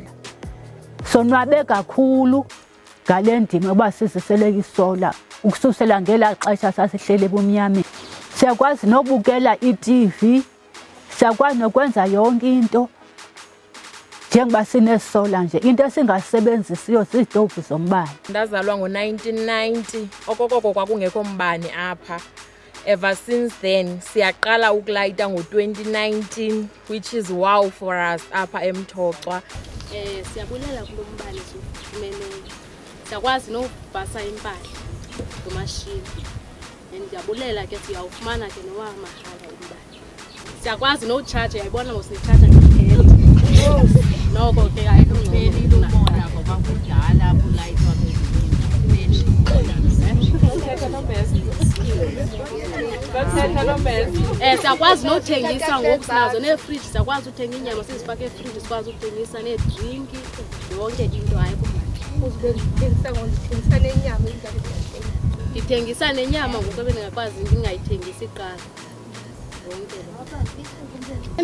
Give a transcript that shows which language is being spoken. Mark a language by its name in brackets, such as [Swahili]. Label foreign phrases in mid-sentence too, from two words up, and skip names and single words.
[Xhosa] Sonwabe kakhulu ngale ndima uba sizisele isola ukususela ngelaa xesha sasihleli ebumnyameni. Siyakwazi nobukela i-TV, siyakwazi nokwenza yonke into njengoba sinesola nje. Into esingasebenzisiyo ziitovu zombane. Ndazalwa ngo-1990 okokoko kwakungekho mbane apha. [English] Ever since then [Xhosa] siyaqala ukulayita ngo-2019, [English] which is wow for us apha eMthoca. [Xhosa] Siyabulela kulo mbane sifumeneyo. Siyakwazi nokubhasa impahla ngomashini. Ndiyabulela ke siyawufumana ke nowa mahala umbane. Siyakwazi no-charge, yayibona ngosicharge ngempela. Noko ke ayikupheli ilumona ngoba kudala kulayitwa siyakwazi nothengisa ngoku sinazo neefriji, siyakwazi uthenga inyama sizifake efriji, sikwazi uthengisa needrinki yonke into ndithengisa nenyama ngoku ebendingakwazi ndingayithengisi iqala yonke.